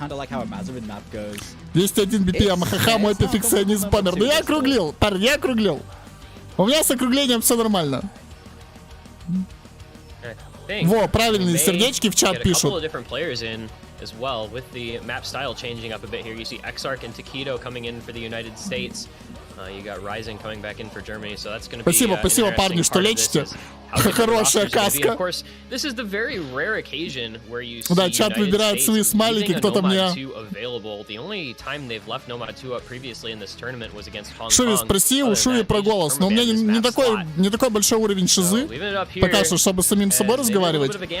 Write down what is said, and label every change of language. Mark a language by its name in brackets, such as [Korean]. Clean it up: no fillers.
[Russian] 201 BPM, ха-ха, мой перфекционизм помер. Ну я округлил, парень, я округлил. У меня с округлением все нормально. Во, правильные сердечки в чат пишут. [English] As well, with the map style changing up a bit here. You see Exarch and Takedo coming in for the United States. You got Rising coming back in for Germany, so that's going to be [Russian] спасибо, парни, что лечите. Хорошая каска. [English] This is the very rare occasion where you see [Russian] да, чат выбирает свои смайлики, кто-то мне... Шуви, спроси у Шуви про голос, но у меня не такой большой уровень шизы, пока что, чтобы с самим собой разговаривать.